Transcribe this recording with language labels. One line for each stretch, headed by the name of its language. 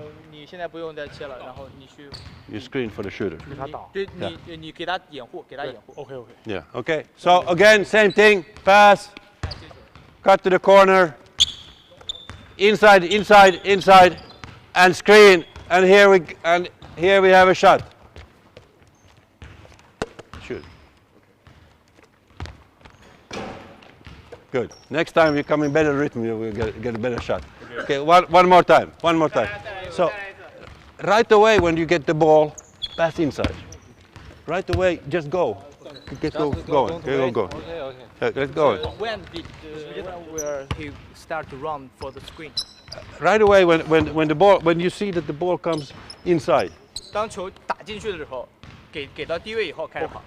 Chinese: 你现在不用再切了，然后你去，
English: You screen for the shooter.
Chinese: 你给他掩护，给他掩护。
English: OK OK。 Yeah. Okay. So again, same thing. Pass. Cut to the corner. Inside, inside, inside, and screen. And here we have a shot. Shoot. Good. Next time you come in better rhythm, you will get a better shot. Okay. One more time. One more time. So right away when you get the ball, pass inside. Right away, just go. Get going. Go. Okay. Let's go. When where he start to run for the screen？ Right away when you see that the ball comes inside.
Chinese: 当球打进去的时候，给到低位以后开始跑。